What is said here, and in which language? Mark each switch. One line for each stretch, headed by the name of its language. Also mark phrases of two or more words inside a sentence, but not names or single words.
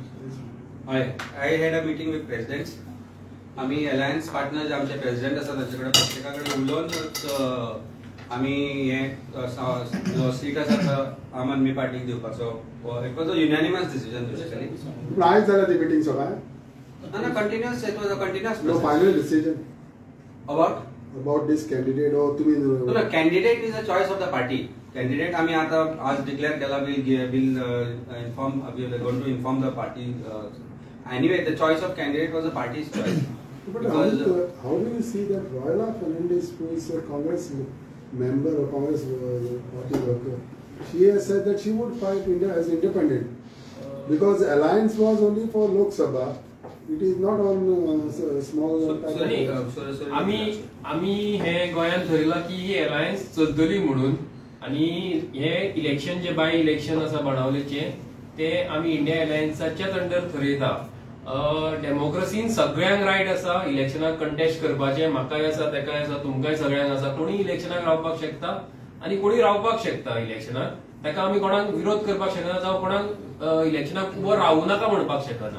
Konkani: हय
English: I had a meeting with presidents
Konkani: आम्ही
English: alliance partners
Konkani: आमचे प्रेसिडेंट आसा तांचे कडेन प्रत्येका कडेन उलोवन आम्ही हे सीट आसा तो आम आदमी पार्टीक दिवपाचो
English: it was a unanimous decision basically.
Konkani: प्रायस जाला ती मीटिंग सगळ्या
English: No, continuous. It was a continuous no process. final decision About this candidate or to be no, candidate is a choice of the party. Candidate
Konkani: आम्ही आता आज
English: declare केला will inform we are going to inform the party. Anyway, the choice of candidate was the party's choice. But Because, how do you see that Royala Fernandez, who is a Congress member or Congress party worker, she has said that she would fight India as independent because alliance was only for Lok Sabha. It is not on small type of
Konkani: आम्ही हे गोयात ठरयला की ही अलायन्स चलतली म्हणून आणि हे इलेक्शन जे बाय इलेक्शन आसा बाणावलेचे ते आम्ही इंडिया अलायन्साच्याच अंडर ठरयता. डेमोक्रेसीन सगळ्यांक रायट आसा इलेक्शनाक कंटेस्ट करपाचे म्हाकाय आसा तेकाय आसा तुमकाय सगळ्यांक आसा कोणी इलेक्शनाक रावपाक शकता आणि कोणी रावपाक शकता इलेक्शनाक तेका आमी कोणाक विरोध करपाक शकना जावं कोणाक इलेक्शनाक उबो रावूं नाका म्हणपाक शकना.